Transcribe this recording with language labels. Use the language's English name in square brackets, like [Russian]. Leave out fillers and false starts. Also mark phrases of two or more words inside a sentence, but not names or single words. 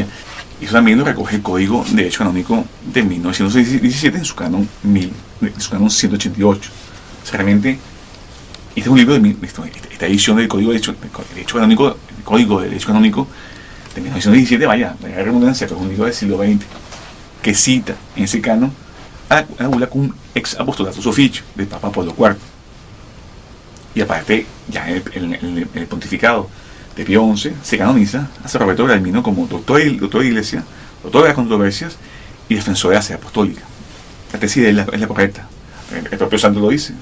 [Spanish] Y eso también lo recoge el Código de Derecho Canónico de 1917 en su canon 188. O sea, realmente, este es un libro esta edición del Código de Derecho Canónico, el Código de Derecho Canónico de 1917, vaya redundancia, pero es un libro del siglo XX. que cita en ese canon a la bula cum ex apostolatus officio del Papa Pablo IV. Y aparte, ya en el pontificado de Pío XI se canoniza a San Roberto Bellarmino como doctor de Iglesia, doctor de las controversias y defensor de la sede apostólica. La tesis es la correcta. El propio santo lo dice.